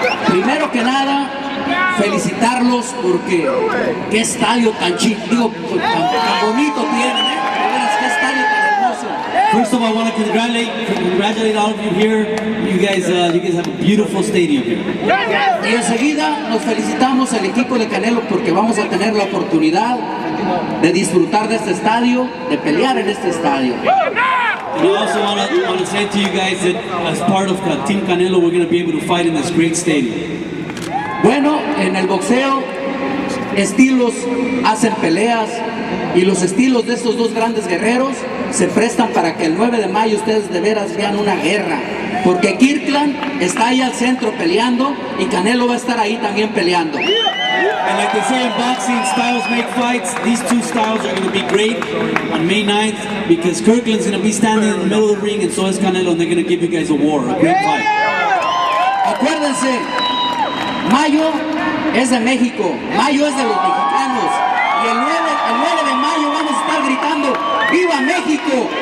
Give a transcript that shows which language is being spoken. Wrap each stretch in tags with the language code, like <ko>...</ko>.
<es>Primero que nada, felicitarlos porque qué estadio tan chido, tan bonito tienen, ¿eh? De veras, qué estadio tan hermoso.</es> <en>First of all, I want to congratulate all of you here. You guys have a beautiful stadium here.</en> <es>Y enseguida nos felicitamos al equipo de Canelo porque vamos a tener la oportunidad de disfrutar de este estadio, de pelear en este estadio.</es> <en>And I also want to say to you guys that as part of Team Canelo, we're going to be able to fight in this great stadium.</en> <es>Bueno, en el boxeo, estilos hacen peleas y los estilos de estos dos grandes guerreros se prestan para que el 9 de mayo ustedes de veras vean una guerra. Porque Kirkland está ahí al centro peleando y Canelo va a estar ahí también peleando.</es> <en>And like they say in boxing, styles make fights. These two styles are going to be great on May 9th because Kirkland's going to be standing in the middle of the ring and so is Canelo, and they're going to give you guys a war, a great fight.</en> <es>Acuérdense, mayo es de México, mayo es de los mexicanos y el 9 de mayo vamos a estar gritando ¡Viva México!</es>